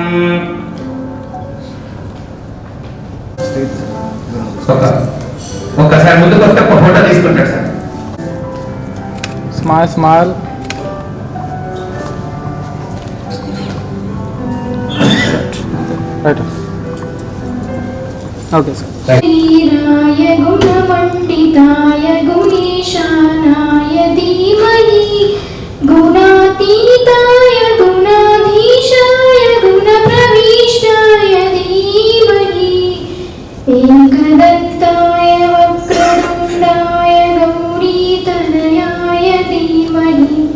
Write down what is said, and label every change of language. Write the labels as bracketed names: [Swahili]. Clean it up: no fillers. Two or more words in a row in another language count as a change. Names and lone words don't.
[Telugu] ఒక్కసారి ముందుకు వస్తే ఒక ఫోటో తీసుకుంటాడు సార్. [English] Smile smile. Right okay sir. [Sanskrit] वीराय गुणमण्डिताय गुणेशानाय धीमहि गुणातीताय गुणाधीशाय गुणप्रविष्टाय धीमहि एकदन्ताय वक्रतुण्डाय गौरीतनयाय धीमहि